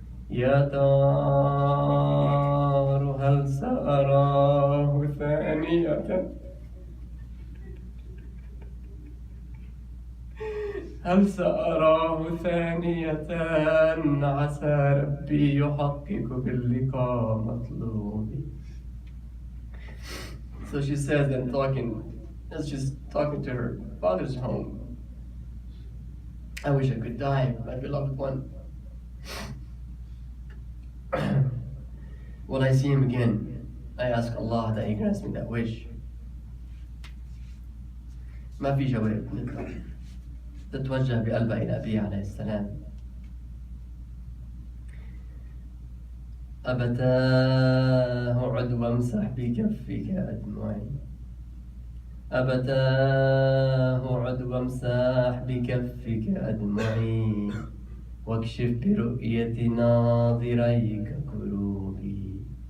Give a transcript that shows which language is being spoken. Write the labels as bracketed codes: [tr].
[ar] يا دار هل سأراه ثانية، هل سأراه ثانية، عسى ربي يحقق باللقاء مطلوبي. [en] So she says, and she's talking to her father's home, I wish I could die, my beloved one. Will I see him again? I ask Allah that He grants me that wish. [ar] ما في جواب نطلع. تتوجه بقلبها إلى أبيها عليه السلام. أبتاه عد وامسح بكفك أدمعي، أبتاه عد وامسح بكفك أدمعي، واكشف برؤية ناظريك كروبي.